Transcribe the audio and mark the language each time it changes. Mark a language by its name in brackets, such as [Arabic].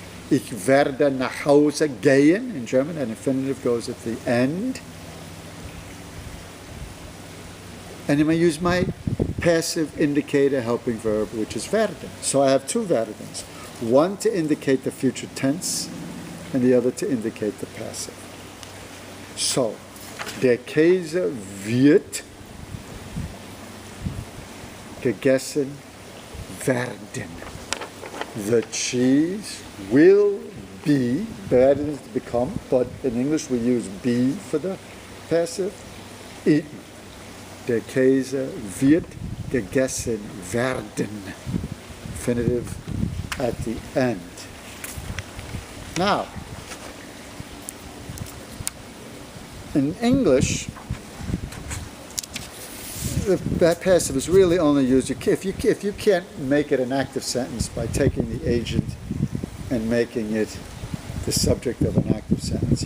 [German] Ich werde nach Hause gehen [English] in German. An infinitive goes at the end. And then I use my passive indicator helping verb, which is werden. So I have two verdens. One to indicate the future tense, and the other to indicate the passive. [German] So, der Käse wird gegessen werden. [English] The cheese will be, werden is to become, but in English we use be for the passive, eaten. [German] Der Käse wird gegessen werden. [English] Infinitive at the end. Now, in English, that passive is really only used if you can't make it an active sentence by taking the agent and making it the subject of an active sentence.